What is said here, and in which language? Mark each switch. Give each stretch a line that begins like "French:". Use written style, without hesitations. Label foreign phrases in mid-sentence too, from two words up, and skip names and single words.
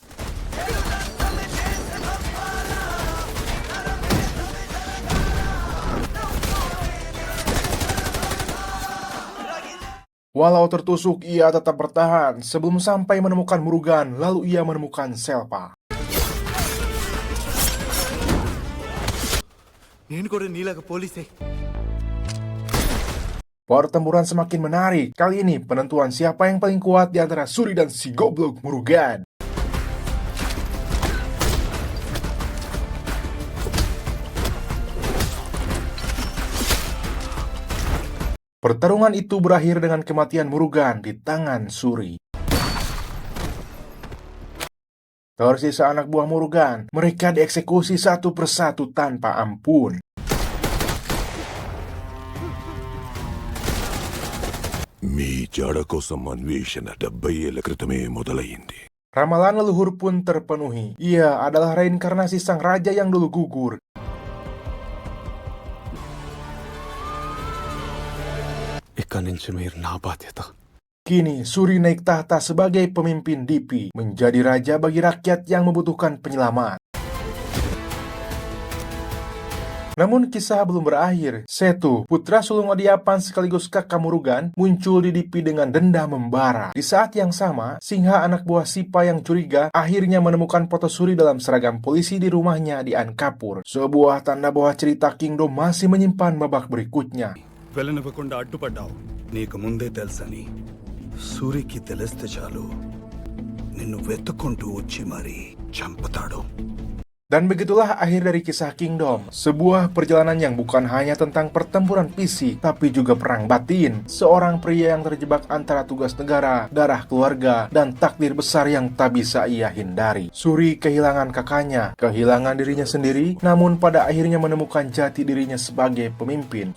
Indonesian: Walau tertusuk, ia tetap bertahan sebelum sampai menemukan Murugan, lalu ia menemukan Selpa.
Telugu: నేను కూడా నీలాగా పోలీసే.
Indonesian: Pertempuran semakin menarik. Kali ini penentuan siapa yang paling kuat di antara Suri dan si goblok Murugan. Pertarungan itu berakhir dengan kematian Murugan di tangan Suri. Tersisa anak buah Murugan, mereka dieksekusi satu persatu tanpa ampun.
Telugu: మీ జాడ కోసం అన్వేషణ 70 ఏళ్ల క్రితమే మొదలైంది.
Indonesian: Ramalan leluhur pun terpenuhi. Ia adalah reinkarnasi sang raja yang dulu gugur.
Telugu: ఇక్కడి నుంచి మీరు నా బాధ్యత.
Indonesian: Kini Suri naik tahta sebagai pemimpin Dipi, menjadi raja bagi rakyat yang membutuhkan penyelamat. Namun kisah belum berakhir. Setu, putra sulung Adiapan sekaligus kakak Murugan, muncul di Dipi dengan dendam membara. Di saat yang sama, Singha anak buah Sipa yang curiga akhirnya menemukan foto Suri dalam seragam polisi di rumahnya di Ankapur. Sebuah tanda bahwa cerita Kingdom masih menyimpan babak berikutnya.
Telugu: వెళ్ళనివ్వకుండా అడ్డుపడ్డావు. నీకు ముందే తెలుసని సూరికి తెలిస్తే చాలు నిన్ను వెతుక్కుంటూ వచ్చి మరీ చంపుతాడు.
Indonesian: Dan begitulah akhir dari kisah Kingdom, sebuah perjalanan yang bukan hanya tentang pertempuran fisik, tapi juga perang batin. Seorang pria yang terjebak antara tugas negara, darah keluarga, dan takdir besar yang tak bisa ia hindari. Suri kehilangan kakaknya, kehilangan dirinya sendiri, namun pada akhirnya menemukan jati dirinya sebagai pemimpin.